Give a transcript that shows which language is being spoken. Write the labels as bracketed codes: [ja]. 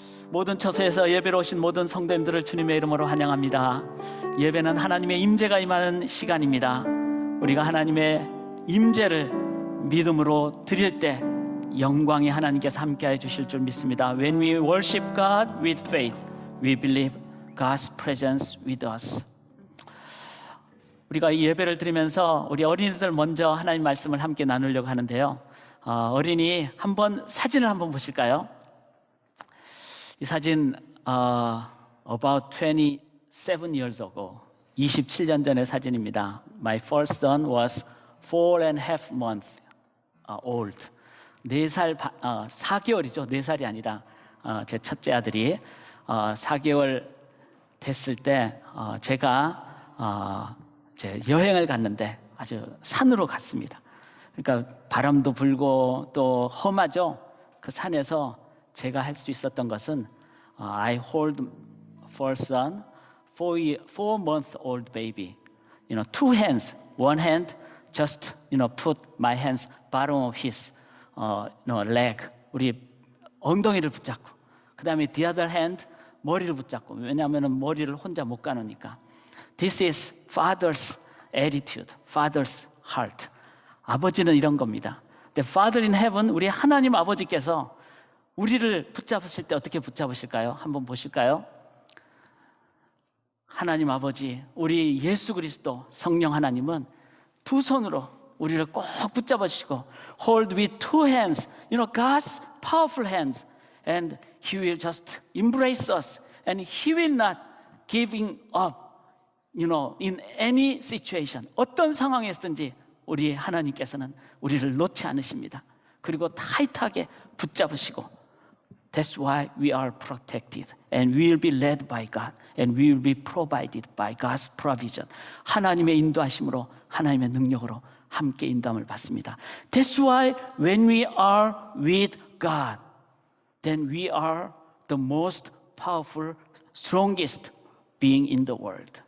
[ko] 모든 처소에서 예배로 오신 모든 성도님들을 주님의 이름으로 환영합니다. 예배는 하나님의 임재가 임하는 시간입니다. 우리가 하나님의 임재를 믿음으로 드릴 때 영광이 하나님께서 함께해 주실 줄 믿습니다. [en] When we worship God with faith, we believe God's presence with us. [ko] 우리가 이 예배를 드리면서 우리 어린이들 먼저 하나님 말씀을 함께 나누려고 하는데요. 어린이 사진을 한번 보실까요? 이 사진 [en] about 27 years ago, [ko] 27년 전의 사진입니다. [en] My first son was 4.5 months old. [ko] 4개월이죠. 4살이 아니라 제 첫째 아들이 4개월 됐을 때 제가 이제 여행을 갔는데 아주 산으로 갔습니다. 그러니까 바람도 불고 또 험하죠. 그 산에서 제가 할 수 있었던 것은 [en] I hold first son, 4-month-old baby. Two hands, one hand just put my hands bottom of his leg. [ko] 우리 엉덩이를 붙잡고, 그 다음에 [en] the other hand [ko] 머리를 붙잡고. 왜냐하면 머리를 혼자 못 가누니까. [en] This is father's attitude, father's heart. [ko] 아버지는 이런 겁니다. [en] The Father in heaven, [ko] 우리 하나님 아버지께서 우리를 붙잡으실 때 어떻게 붙잡으실까요? 한번 보실까요? 하나님 아버지, 우리 예수 그리스도 성령 하나님은 두 손으로 우리를 꼭 붙잡으시고 [en] hold with two hands, God's powerful hands, and He will just embrace us, and He will not giving up, in any situation. [ko] 어떤 상황에서든지 우리 하나님께서는 우리를 놓지 않으십니다. 그리고 타이트하게 붙잡으시고, [en] That's why we are protected and we will be led by God and we will be provided by God's provision. [ko] 하나님의 인도하심으로, 하나님의 능력으로 함께 인도함을 받습니다. [en] That's why when we are with God, then we are the most powerful, strongest being in the world.